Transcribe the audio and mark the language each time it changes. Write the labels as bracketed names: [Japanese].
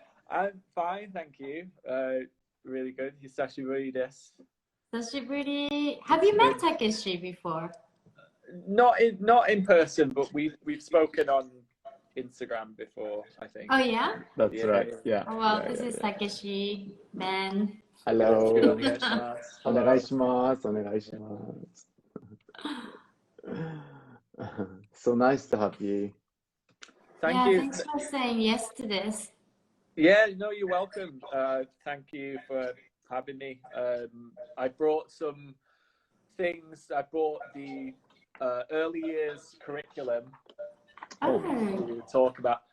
[English] I'm fine, thank you. Really good. [Japanese] Hisashiburi desu. 久しぶり。 [English] Have you met Takeshi before? Not in person, but we've spoken on Instagram before, I think. Oh, yeah? That's right. Yeah. Oh, well, this is Takeshi, Ben. Hello. [Japanese] お願いします。お願いします。お願いします。 [English] So nice to have you. Thank you. Thanks for saying yes to this. Yeah, no, you're welcome. Thank you for having me. I brought some things. I brought the early years curriculum to talk about.